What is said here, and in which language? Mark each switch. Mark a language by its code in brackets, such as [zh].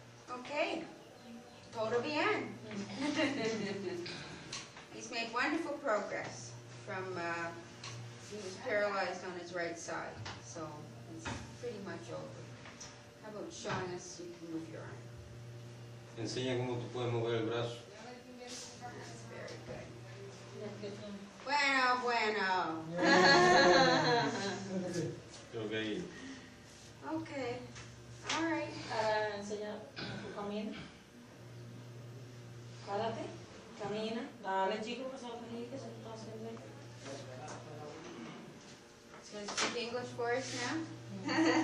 [es] Okay, todo bien. [en] He's made wonderful progress from, he was paralyzed on his right side, so it's pretty much over. How about showing us so you can move your arm? [es] Enseña cómo tú puedes mover el brazo. [en] That's very good. [es] Bueno, bueno. [en] Okay. Okay, all right. [es] Ahora enseña tu camina. Párate, camina. Dale, chico, que se lo que se está haciendo. [en] So speak English for us now?